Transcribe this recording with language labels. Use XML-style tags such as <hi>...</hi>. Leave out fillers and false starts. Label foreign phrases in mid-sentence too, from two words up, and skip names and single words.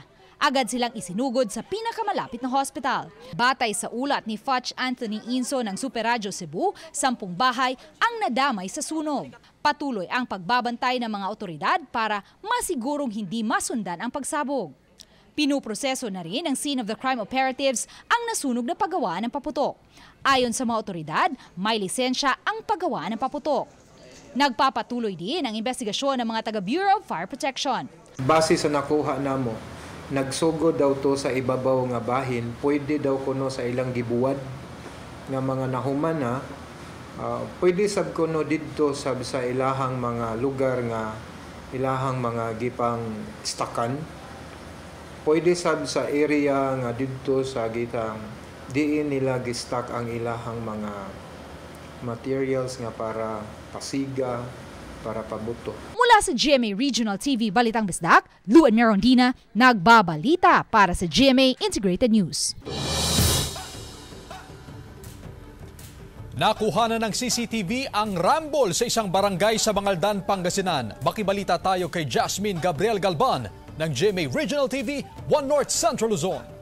<tl>Agad silang isinugod sa pinakamalapit na hospital. Batay sa ulat ni Foch Anthony Inso ng Super Radio Cebu, 10 bahay ang nadamay sa sunog. Patuloy ang pagbabantay ng mga otoridad para masigurong hindi masundan ang pagsabog. Pinuproseso na rin ng</tl> <en>scene of the crime operatives</en> <tl>ang nasunog na paggawa ng paputok. Ayon sa mga otoridad, may lisensya ang paggawa ng paputok. Nagpapatuloy din ang investigasyon ng mga taga-Bureau of Fire Protection.</tl> <ceb>Base sa nakuha namo, nagsugod daw to sa ibabaw nga bahin, pwede daw kuno sa ilang gibuwad nga mga nahuman na, pwede sab kuno didto sa ilahang mga lugar nga ilahang mga gipang stakan. Pwede sab sa area nga dito sa gitang diin nila gistak ang ilahang mga materials nga para pasiga, para pabuto.</ceb> <tl>Mula sa GMA Regional TV Balitang Bisdak, Luan May Rondina, nagbabalita para sa GMA Integrated News. Nakuha na ng CCTV ang rambol sa isang barangay sa Bangaldan, Pangasinan. Makibalita tayo kay Jasmine Gabriel Galban ng GMA Regional TV, 1 North Central Luzon.</tl>